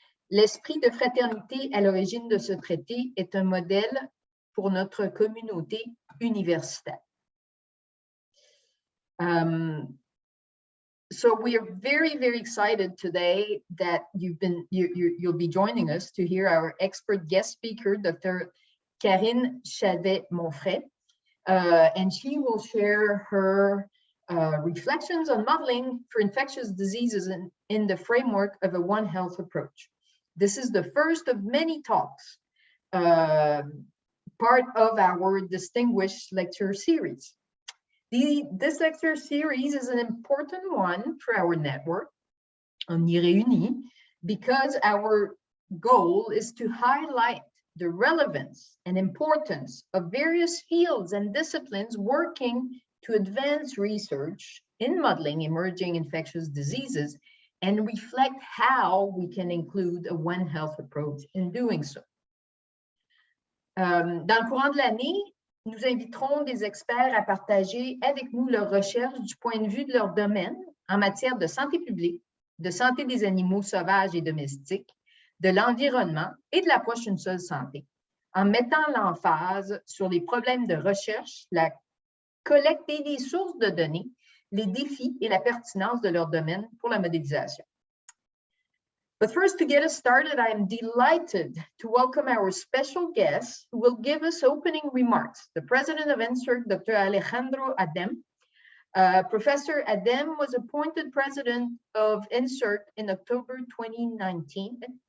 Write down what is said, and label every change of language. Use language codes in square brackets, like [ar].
[fr] L'esprit de fraternité à l'origine de ce traité est un modèle pour notre communauté universitaire. [en] So we are very, very excited today that you'll be joining us to hear our expert guest speaker, Dr. Karine Chavet-Monfray, and she will share her reflections on modeling for infectious diseases in the framework of a One Health approach. This is the first of many talks, part of our distinguished lecture series. This lecture series is an important one for our network, Omni Réunis, because our goal is to highlight the relevance and importance of various fields and disciplines working to advance research in modeling emerging infectious diseases and reflect how we can include a One Health approach in doing so. [fr] Dans le courant de l'année, nous inviterons des experts à partager avec nous leurs recherches du point de vue de leur domaine en matière de santé publique, de santé des animaux sauvages et domestiques, de l'environnement et de l'approche d'une seule santé, en mettant l'emphase sur les problèmes de recherche, la collecte et les sources de données, les défis et la pertinence de leur domaine pour la modélisation. [en] But first, to get us started, I am delighted to welcome our special guest who will give us opening remarks. The president of NSERC, Dr. Alejandro Adem. Professor Adem was appointed president of NSERC in October 2019.